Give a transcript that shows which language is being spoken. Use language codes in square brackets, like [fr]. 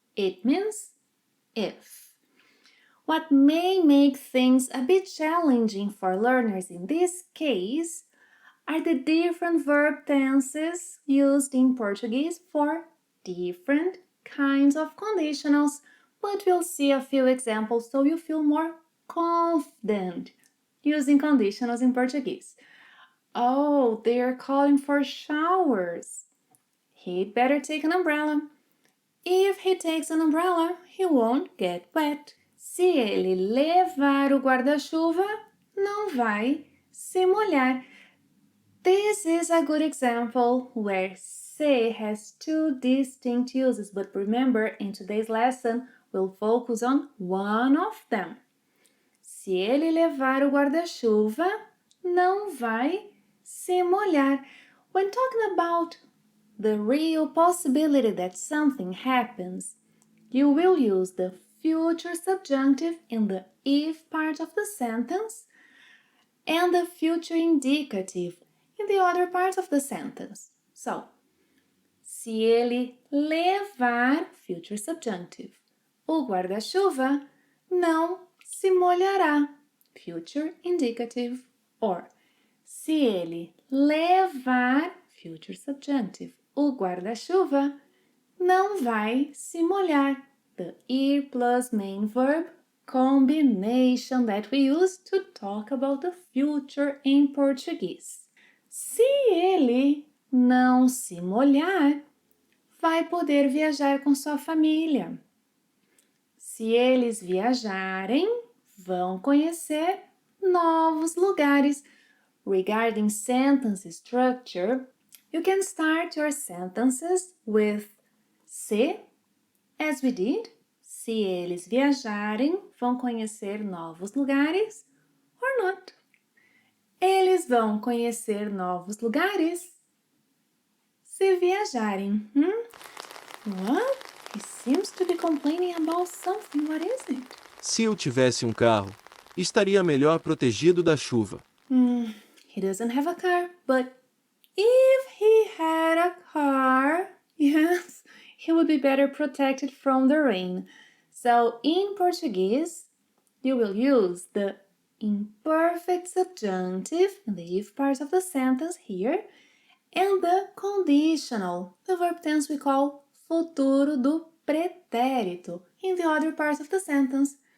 [en] It means if. What may make things a bit challenging for learners in this case are the different verb tenses used in Portuguese for different kinds of conditionals, but we'll see a few examples so you feel more confident using conditionals in Portuguese. Oh, they're calling for showers. He'd better take an umbrella. If he takes an umbrella, he won't get wet. [pt] Se ele levar o guarda-chuva, não vai se molhar. [en] This is a good example where se has 2 distinct uses, but remember, in today's lesson, we'll focus on one of them. [pt] Se ele levar o guarda-chuva, não vai se molhar. [en] When talking about the real possibility that something happens, you will use the future subjunctive in the if part of the sentence and the future indicative in the other part of the sentence. So, [pt] se ele levar, [en] future subjunctive, [pt] o guarda-chuva não se molhará, [en] future indicative. Or, [pt] se ele levar, [en] future subjunctive, [pt] o guarda-chuva não vai se molhar, [en] the ir plus main verb combination that we use to talk about the future in Portuguese. [pt] Se ele não se molhar, vai poder viajar com sua família. Se eles viajarem, vão conhecer novos lugares. [en] Regarding sentence structure, you can start your sentences with se, as we did. [pt] Se eles viajarem, vão conhecer novos lugares, [en] or not. [pt] Eles vão conhecer novos lugares se viajarem. [en] What? He seems to be complaining about something. What is it? [pt] Se eu tivesse um carro, estaria melhor protegido da chuva. [en] He doesn't have a car, but if he had a car, yes, he would be better protected from the rain. So in Portuguese, you will use the imperfect subjunctive in the if part of the sentence here and the conditional, the verb tense we call futuro do pretérito, in the other parts of the sentence.